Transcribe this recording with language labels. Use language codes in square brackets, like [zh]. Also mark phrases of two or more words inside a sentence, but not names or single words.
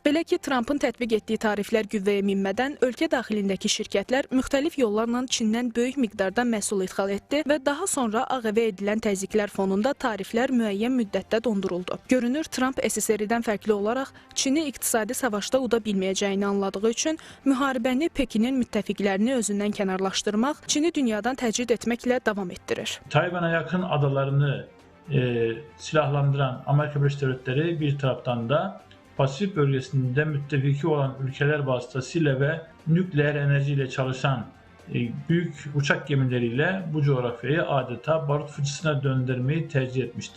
[az] Belə ki, Trumpın tətbiq etdiyi tariflər qüvvəyə minmədən ölkə daxilindəki şirkətlər müxtəlif yollarla Çindən böyük miqdarda məhsul ixal etdi və daha sonra Ağ Evə edilən təzyiqlər fonunda tariflər müəyyən müddətdə donduruldu. Görünür, Trump SSR-dən fərqli olaraq Çini iqtisadi savaşda uda bilməyəcəyini anladığı üçün müharibəni Pekinin müttəfiqlərini özündən kənarlaşdırmaq, Çini dünyadan təcrid etməklə davam etdirir. [tr] Tayvan'a yakın adalarını silahlandıran Amerika Birleşik Devletleri bir taraftan da Pasifik bölgesinde müttefiki olan ülkeler vasıtasıyla ve nükleer enerjiyle çalışan büyük uçak gemileriyle bu coğrafyayı adeta barut fıçısına döndürmeyi tercih etmiştir.